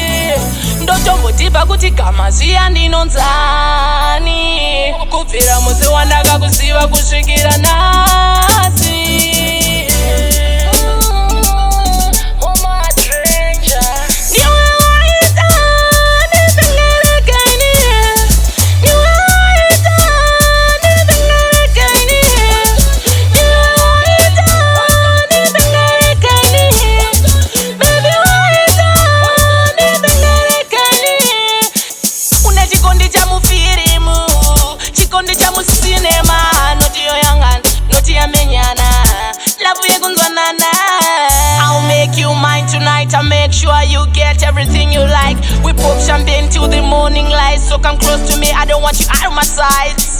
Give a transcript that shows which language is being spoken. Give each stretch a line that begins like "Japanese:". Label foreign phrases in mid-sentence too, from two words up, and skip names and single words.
Shona: ndotombotipa kuti gama ziya ndinonzani kubvira musi wandakakuziva kusvikira nhasi. Chikondi cha mufirimu, chikondi cha musinema, noti yoyangana, noti yamenyana, love yekunzwanana.
English: I'll make you mine tonight, I'll make sure you get everything you like. We pop champagne till the morning light, so come close to me, I don't want you out of my sight.